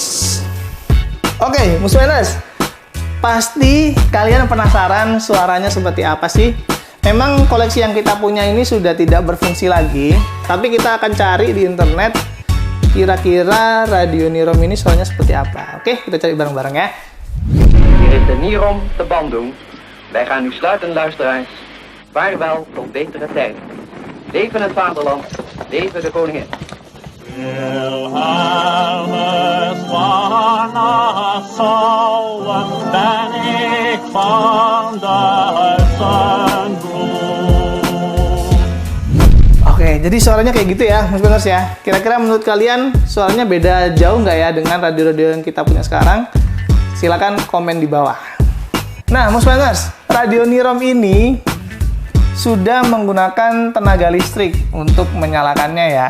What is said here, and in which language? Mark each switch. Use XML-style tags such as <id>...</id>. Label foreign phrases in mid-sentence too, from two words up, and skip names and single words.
<id>Oke, Muspeners, pasti kalian penasaran suaranya seperti apa sih? Memang koleksi yang kita punya ini sudah tidak berfungsi lagi, tapi kita akan cari di internet kira-kira radio Nirom ini suaranya seperti apa. Oke, kita cari bareng-bareng ya.</id> <nl>Hier is de Nirom te Bandung. Wij gaan nu sluiten, luisteraars. Vaarwel tot betere tijd. Leven het vaderland, leven de koningin. Wilhelmus van Nassau, ben ik van Duitsen bloed.</nl> <id>Oke, jadi suaranya kayak gitu ya, Muspeners ya. Kira-kira menurut kalian suaranya beda jauh nggak ya dengan radio-radio yang kita punya sekarang? Silakan komen di bawah. Nah, Muspeners, radio Nirom ini sudah menggunakan tenaga listrik untuk menyalakannya ya.</id>